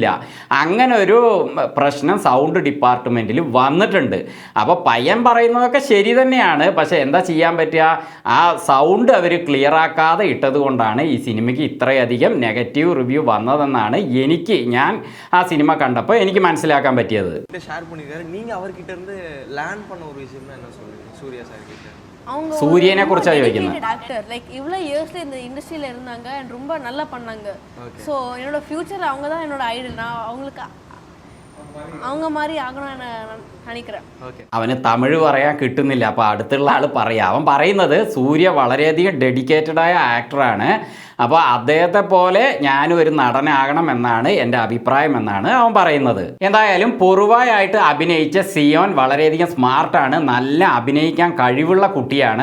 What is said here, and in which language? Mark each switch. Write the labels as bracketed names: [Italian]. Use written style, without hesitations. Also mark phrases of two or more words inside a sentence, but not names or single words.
[Malayalam] അങ്ങനെ ഒരു പ്രശ്നം [English] sound department [Malayalam] വന്നിട്ടുണ്ട്. അപ്പോൾ പയ്യൻ പറയുന്നതൊക്കെ ശരി തന്നെയാണ്, പക്ഷേ എന്താ ചെയ്യാൻ പറ്റുക, ആ സൗണ്ട് അവർ ക്ലിയർ ആക്കാതെ ഇട്ടത് കൊണ്ടാണ് ഈ സിനിമയ്ക്ക് ഇത്രയധികം [English] negative review [Malayalam] വന്നതെന്നാണ് ഞാൻ ആ സിനിമ കണ്ടപ്പോൾ എനിക്ക് മനസ്സിലാക്കാൻ പറ്റിയത്. [Tamil] ஷேர் பண்ணிருக்காரு. நீங்க அவர்கிட்ட இருந்து லேர்ன் பண்ண ஒரு விஷயம்னா என்ன சொல்றீங்க சூர்யா சார் கிட்ட? அவங்க சூரியனை குறிச்சா யோசிக்கணும். [English] actor like [Tamil] இவ்வளோ இயர்ஸ்ல இந்த இண்டஸ்ட்ரியில இருந்தாங்க and ரொம்ப நல்லா பண்ணாங்க. ஸோ என்னோட ஃபியூச்சர் அவங்க தான் என்னோட ஐடல். நான் அவங்களுக்கு அவங்க மாதிரி ஆகணும்னு நான் நினைக்கிறேன். [Malayalam] അവന് തമിഴ് പറയാൻ കിട്ടുന്നില്ല, അപ്പോൾ അടുത്തുള്ള ആൾ പറയാം. അവൻ പറയുന്നത് സൂര്യ വളരെയധികം [English] dedicated actor, [Malayalam] അപ്പോൾ അദ്ദേഹത്തെ പോലെ ഞാനും ഒരു നടനാകണം എന്നാണ് എൻ്റെ അഭിപ്രായം എന്നാണ് അവൻ പറയുന്നത്. എന്തായാലും പൊറുവായായിട്ട് അഭിനയിച്ച സിയോൻ വളരെയധികം സ്മാർട്ടാണ്, നല്ല അഭിനയിക്കാൻ കഴിവുള്ള കുട്ടിയാണ്.